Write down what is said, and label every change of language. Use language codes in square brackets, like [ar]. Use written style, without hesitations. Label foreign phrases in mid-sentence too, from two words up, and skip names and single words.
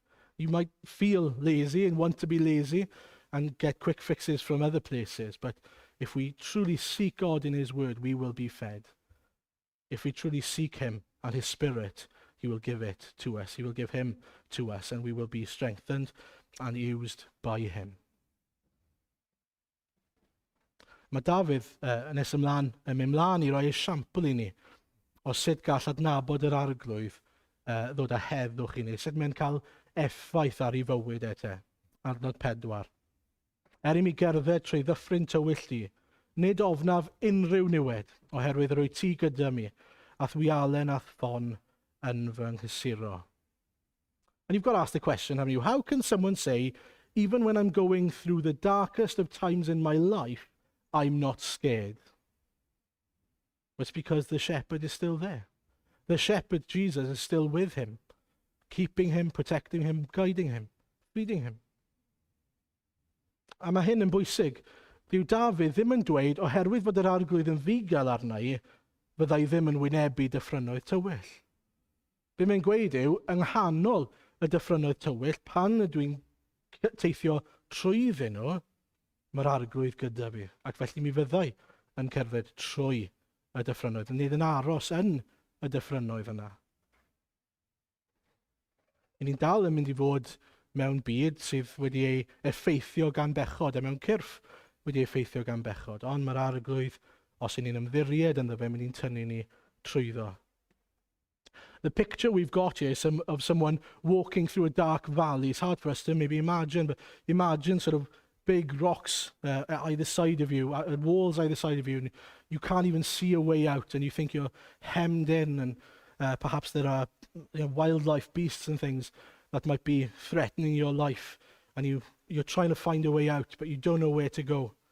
[en] You might feel lazy and want to be lazy and get quick fixes from other places. But if we truly seek God in his word, we will be fed. If we truly seek him and his spirit, he will give it to us. He will give him to us, and we will be strengthened and used by him. [cy] Mae Dafydd yn nes ymlaen, yn mynd mlaen i roi esiampl i ni o sut gall adnabod yr arglwydd ddod â heddwch i ni, sut mae'n cael effaith ar ei fywyd te. Adnod 4. I mi gerdded trwy ddyffryn tywyll di, nid ofnaf unrhyw niwed, oherwydd rwy ti gyda mi, a thwialen a ffon yn fy nghysuro. [en] And you've got to ask the question, haven't you? How can someone say, even when I'm going through the darkest of times in my life, I'm not scared? Well, it's because the shepherd is still there. The shepherd, Jesus, is still with him, keeping him, protecting him, guiding him, feeding him. [cy] A mae hyn yn bwysig. Dyw Dafydd ddim yn dweud, oherwydd fod yr arglwydd yn ddigal arna i, fyddai ddim yn wynebu dyffrynnoedd tywyll. Be mae'n gweud yw, yng nghanol y dyffrynnoedd tywyll, pan ydw i'n teithio trwyddyn nhw, mae'r arglwydd gyda fi. Ac felly mi fyddai yn cerdded trwy y dyffrynnoedd, nid yn aros yn y dyffrynnoedd yna. I ni'n dal yn mynd i fod mewn byd sydd wedi ei effeithio gan bechod, a mewn cyrff wedi ei effeithio gan bechod. Ond mae'r arglwydd, os y'n ni'n ymddiried ynddo fe, mynd i'n tynnu ni trwyddo. [en] The picture we've got here is of someone walking through a dark valley. It's hard for us to maybe imagine, but imagine sort of big rocks at either side of you, walls either side of you, and you can't even see a way out, and you think you're hemmed in, and perhaps there are wildlife beasts and things that might be threatening your life, and you're trying to find a way out, but you don't know where to go.